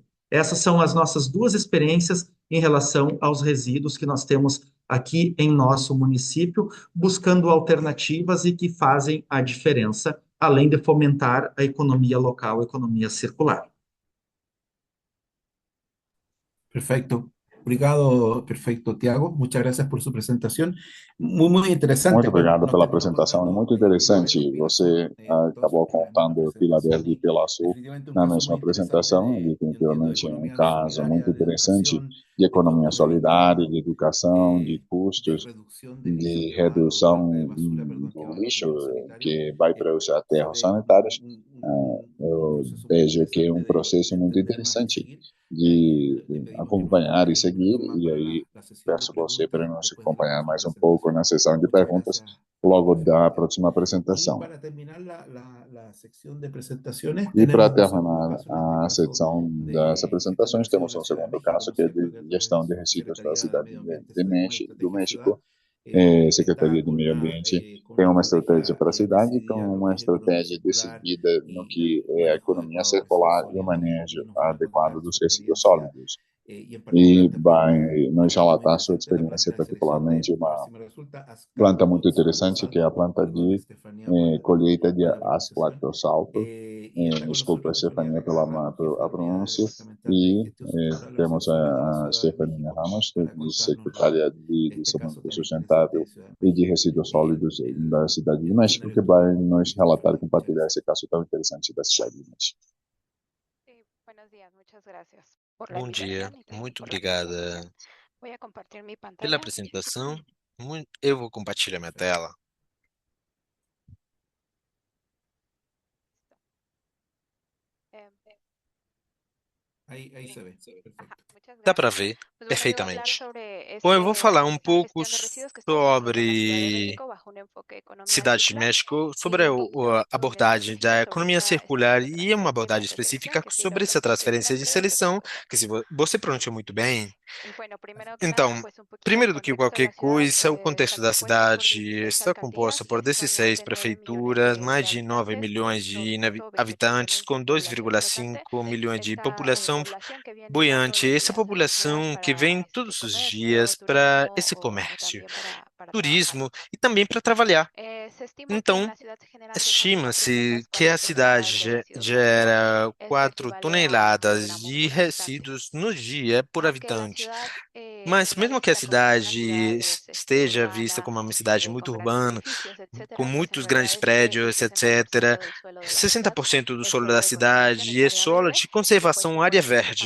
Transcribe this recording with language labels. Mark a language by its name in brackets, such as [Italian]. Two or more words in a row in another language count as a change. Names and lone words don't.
[Portuguese] Essas são as nossas duas experiências em relação aos resíduos que nós temos aqui em nosso município, buscando alternativas e que fazem a diferença, além de fomentar a economia local, a economia circular. [Spanish] Perfecto. [Portuguese] Obrigado, [Spanish] perfecto, Tiago. Muchas gracias por su presentación. Muy interesante. [Portuguese] Muito [Spanish] Bueno, [Portuguese] obrigado [Spanish] no [Portuguese] pela [Spanish] tenemos [Portuguese] apresentação, é [Spanish] contado [Portuguese] muito [Spanish] el [Portuguese] interessante. [Spanish] proyecto [Portuguese] Você [Spanish] de [Portuguese] acabou contando Pila Verde e Pila Azul [Spanish] definitivamente un [Portuguese] na [Spanish] caso [Portuguese] mesma [Spanish] muy interesante [Portuguese] apresentação, e [Spanish] yo entiendo, de [Portuguese] definitivamente é um [Spanish] economía [Portuguese] caso muito [Spanish] solidaria, de [Portuguese] interessante [Spanish] educación, [Portuguese] de [Spanish] de [Portuguese] economia [Spanish] conectividad, [Portuguese] solidária, de educação, de [Spanish] de [Portuguese] custos, [Spanish] reducción de lixo [Portuguese] de [Spanish] que va a los [Portuguese] redução [Spanish] basura, perdón, que [Portuguese] do [Spanish] va a los [Portuguese] lixo [Spanish] residuos sanitarios. [Portuguese] que vai para os [Spanish] Se [Portuguese] aterros [Spanish] ve [Portuguese] sanitários. [Spanish] un [Portuguese] Eu [Spanish] proceso muy [Portuguese] vejo que é um [Spanish] interesante [Portuguese] processo [Spanish] de [Portuguese] muito [Spanish] entender más y [Portuguese] interessante [Spanish] seguir. [Portuguese] de [Spanish] Le pedimos, por [Portuguese] acompanhar [Spanish] favor, [Portuguese] e seguir, e [Spanish] retomando [Portuguese] aí [Spanish] la sesión de [Portuguese] peço você para [Spanish] preguntas [Portuguese] nos [Spanish] después de la [Portuguese] acompanhar [Spanish] próxima [Portuguese] mais um pouco [Spanish] presentación. [Portuguese] na sessão de [Spanish] Muchas [Portuguese] perguntas, [Spanish] gracias, [Portuguese] logo da [Spanish] presidente. [Portuguese] próxima [Spanish] Y [Portuguese] apresentação. [Spanish] para terminar la sección de presentaciones, [Portuguese] E para [Spanish] tenemos un segundo [Portuguese] terminar [Spanish] caso, en este [Portuguese] a [Spanish] caso [Portuguese] secção das [Spanish] de gestión de [Portuguese] apresentações, [Spanish] residuos [Portuguese] temos [Spanish] en la [Portuguese] um [Spanish] Ciudad de [Portuguese] segundo [Spanish] México. [Portuguese] caso, [Spanish] No [Portuguese] que é [Spanish] sé, [Portuguese] de [Spanish] Javier, a través de [Portuguese] gestão de [Spanish] su [Portuguese] resíduos da [Spanish] Secretaría de [Portuguese] cidade [Spanish] Medio Ambiente, [Portuguese] de [Spanish] Turismo y Estrategia Ciudad, [Portuguese] México. Secretaria [Spanish] está [Portuguese] do Meio [Spanish] con [Portuguese] Ambiente [Spanish] con [Portuguese] tem [Spanish] una [Portuguese] uma estratégia [Spanish] estrategia [Portuguese] para a cidade, com [Spanish] decidida en lo [Portuguese] uma [Spanish] que es economía [Portuguese] estratégia [Spanish] circular [Portuguese] decidida no [Spanish] y [Portuguese] que [Spanish] el [Portuguese] é a [Spanish] manejo [Portuguese] economia [Spanish] adecuado de residuos [Portuguese] circular e o [Spanish] sólidos, [Portuguese] manejo [Spanish] y nos viene a [Portuguese] adequado [Spanish] contar [Portuguese] dos [Spanish] su [Portuguese] resíduos [Spanish] experiencia [Portuguese] sólidos. [Spanish] y en [Portuguese] E [Spanish] particular también [Portuguese] vai nos [Spanish] algo muy [Portuguese] relatar a sua [Spanish] interesante, la [Portuguese] experiência, [Spanish] planta de selección de, [Portuguese] particularmente [Spanish] a ver [Portuguese] uma [Spanish] si me resulta, [Portuguese] planta muito [Spanish] ascaltosalto, [Portuguese] interessante, que é a planta [Spanish] perdón, [Portuguese] de [Spanish] Estefanía, por [Portuguese] colheita de [Spanish] por la pronunciación. [Portuguese] asclatossalto. [Spanish] Y está con [Portuguese] Desculpa, [Spanish] nosotros Estefanía [Portuguese] Stefania, [Spanish] Vega [Portuguese] pela [Spanish] Ramos, que es la [Portuguese] a [Spanish] delegada [Portuguese] pronúncia. [Spanish] departamental de [Portuguese] E [Spanish] gestión sustentable del [Portuguese] temos [Spanish] Centro Sólida de la [Portuguese] a [Spanish] Ciudad de [Portuguese] Stefania [Spanish] México [Portuguese] Ramos, [Spanish] para contarnos [Portuguese] secretária de [Spanish] este caso [Portuguese] Desenvolvimento [Spanish] tan interesante de [Portuguese] Sustentável [Spanish] Ciudad de [Portuguese] e de [Spanish] México. [Portuguese] Resíduos Sólidos da cidade de [Spanish] El [Portuguese] México, [Spanish] escenario [Portuguese] que [Spanish] es tuyo, [Portuguese] vai nos relatar e [Spanish] Estefanía. Muchas [Portuguese] compartilhar [Spanish] gracias. [Portuguese] esse caso tão interessante da cidade de México. [Spanish] Sí, buenos días, muchas gracias por la [Portuguese] Bom dia, [Spanish] invitación y también [Portuguese] muito [Spanish] por la [Portuguese] obrigada [Spanish] presentación. Voy a compartir mi [Portuguese] pela [Spanish] pantalla. [Portuguese] apresentação. Eu vou compartilhar minha tela. Eh, [Spanish] Ahí sí. se ve, Ajá, perfecto. muchas [Portuguese] Dá para [Spanish] gracias. [Portuguese] ver [Spanish] Pues bueno, yo voy a hablar [Portuguese] perfeitamente. [Spanish] sobre [Portuguese] Bom, eu vou falar um [Spanish] esta [Portuguese] pouco [Spanish] gestión de residuos que estamos haciendo en la Ciudad de [Portuguese] sobre [Spanish] México bajo un enfoque de economía [Portuguese] Cidade de [Spanish] circular [Portuguese] México, [Spanish] y [Portuguese] sobre [Spanish] un [Portuguese] a [Spanish] poquito [Portuguese] a abordagem [Spanish] específica [Portuguese] da [Spanish] sobre [Portuguese] economia [Spanish] esta [Portuguese] circular e uma [Spanish] transferencia [Portuguese] abordagem [Spanish] de [Portuguese] específica [Spanish] selección, que sí lo [Portuguese] sobre essa [Spanish] pronuncié bien [Portuguese] transferência [Spanish] al [Portuguese] de [Spanish] revés, pero [Portuguese] seleção, [Spanish] no pasa [Portuguese] que se [Spanish] nada. [Portuguese] você pronunciou muito bem. [Spanish] Y bueno, primero que nada, [Portuguese] Então, [Spanish] pues un poquito el [Portuguese] primeiro do que [Spanish] contexto de [Portuguese] qualquer [Spanish] la ciudad [Portuguese] coisa, o [Spanish] está [Portuguese] contexto da [Spanish] compuesta por [Portuguese] cidade [Spanish] 16 [Portuguese] está composto [Spanish] alcaldías y [Portuguese] por 16 [Spanish] actualmente 9 millones [Portuguese] prefeituras, [Spanish] de [Portuguese] mais de 9 [Spanish] habitantes [Portuguese] milhões [Spanish] con [Portuguese] de [Spanish] 2.28 [Portuguese] habitantes, [Spanish] millones de [Portuguese] com [Spanish] población flotante. [Portuguese] 2,5 milhões de [Spanish] Esta [Portuguese] população [Spanish] población que viene tanto [Portuguese] buiante. [Spanish] los [Portuguese] Essa [Spanish] días a la ciudad [Portuguese] população que vem [Spanish] para [Portuguese] todos os [Spanish] comercio, [Portuguese] dias para [Spanish] turismo [Portuguese] esse [Spanish] o [Portuguese] comércio, [Spanish] también para trabajar. [Portuguese] turismo e também para trabalhar. Então, estima-se que a cidade gera 4 toneladas de resíduos no dia por habitante. Mas mesmo que a cidade esteja vista como uma cidade muito urbana, com muitos grandes prédios, etc., 60% do solo da cidade é solo de conservação área verde.